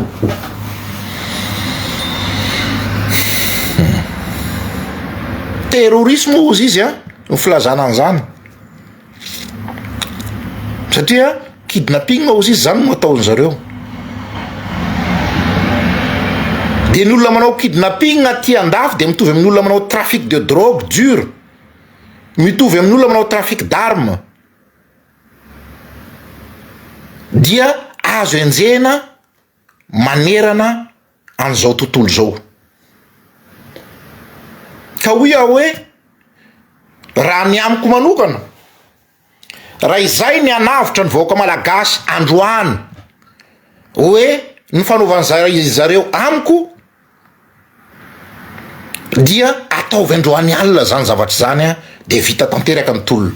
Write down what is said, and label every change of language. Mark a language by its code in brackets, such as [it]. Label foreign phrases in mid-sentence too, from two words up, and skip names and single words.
[mg] Terrorisme ozy izy ny filazana an'izany satria kidnapping ozy izy zany no ataony zareo. De ny olona manao kidnapping aty andafy de mitovy amin'ny olona manao [fr] trafic de drogue dur, [mg] mitovy amin'ny olona manao [fr] trafic d'armes. [mg] Dia azo enjena manerana an'izao tontolo zao. Ka hoy aho hoe raha ny amiko manokana, raha izay ny anavitra ny vahoaka malagasy androany hoe ny fanaovany zareo amiko, dia ataovy androany alina zany zavatra zany de vita tanteraka ny tolona.